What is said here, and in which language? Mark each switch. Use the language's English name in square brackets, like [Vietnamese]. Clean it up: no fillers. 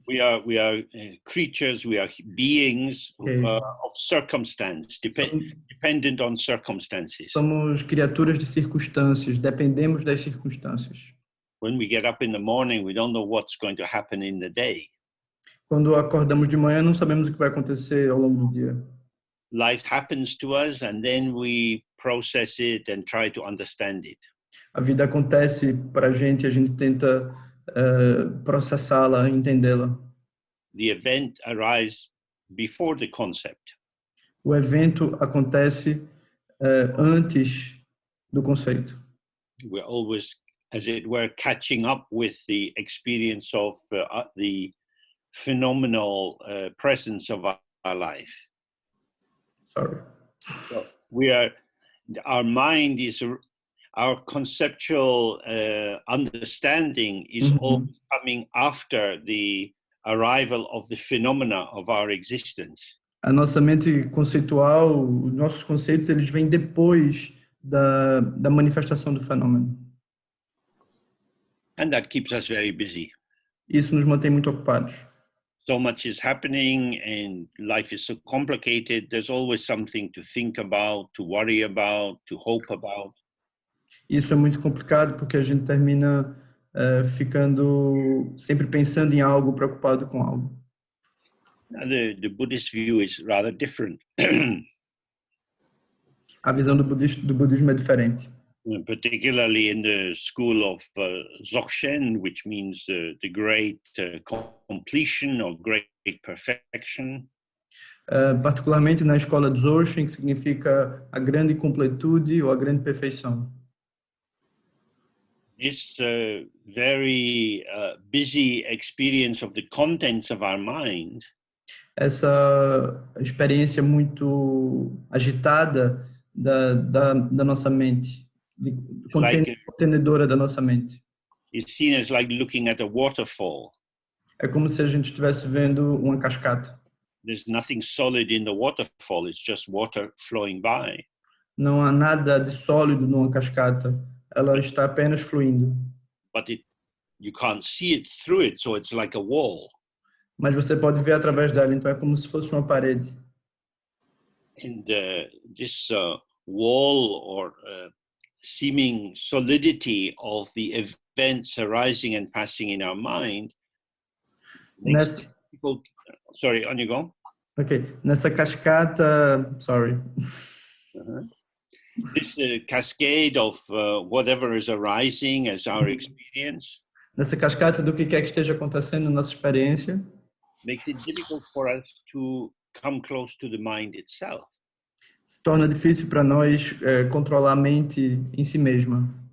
[English] We are creatures, we are beings of circumstance, dependent on circumstances. [Portuguese] Somos criaturas de circunstâncias, dependemos das circunstâncias. [English] When we get up in the morning, we don't know what's going to happen in the day. [Portuguese] Quando acordamos de manhã, não sabemos o que vai acontecer ao longo do dia. [English] Life happens to us and then we process it and try to understand it. [Portuguese] A vida acontece para a gente tenta processá-la, entendê-la. [English] The event arises before the concept. [Portuguese] O evento acontece antes do conceito. [English] We're always, as it were, catching up with the experience of the phenomenal presence of our life. Sorry. So our mind is, our conceptual understanding is always coming after the arrival of the phenomena of our existence. [Portuguese] A nossa mente conceitual, os nossos conceitos, eles vêm depois da manifestação do fenômeno. [English] And that keeps us very busy. [Portuguese] Isso nos mantém muito ocupados. [English] So much is happening and life is so complicated. There's always something to think about, to worry about, to hope about. [Portuguese] Isso é muito complicado porque a gente termina ficando sempre pensando em algo, preocupado com algo. [English] The Buddhist view is rather different. [Portuguese] A visão do budismo é diferente. [English] Particularly in the school of Dzogchen, which means the great completion or great perfection. [Portuguese] particularmente na escola de Osho, que significa a grande completude ou a grande perfeição. [English] This very busy experience of the contents of our mind [Portuguese] Essa experiência muito agitada da nossa mente, contenedora da nossa mente. [English] is seen as like looking at a waterfall. [Portuguese] É como se a gente estivesse vendo uma cascata. [English] There's nothing solid in the waterfall, it's just water flowing by. [Portuguese] Não há nada de sólido numa cascata, ela está apenas fluindo. [English] But you can't see it through it, so it's like a wall. [Portuguese] Mas você pode ver através dela, então é como se fosse uma parede. [English] And this wall or seeming solidity of the events arising and passing in our mind makes people... Sorry, on you go. [Portuguese] Ok, nessa cascata, sorry. [English] This cascade of whatever is arising as our experience [Portuguese] Nessa cascata do que quer que esteja acontecendo na nossa experiência, [English] makes it difficult for us to come close to the mind itself. [Portuguese] se torna difícil para nós controlar a mente em si mesma.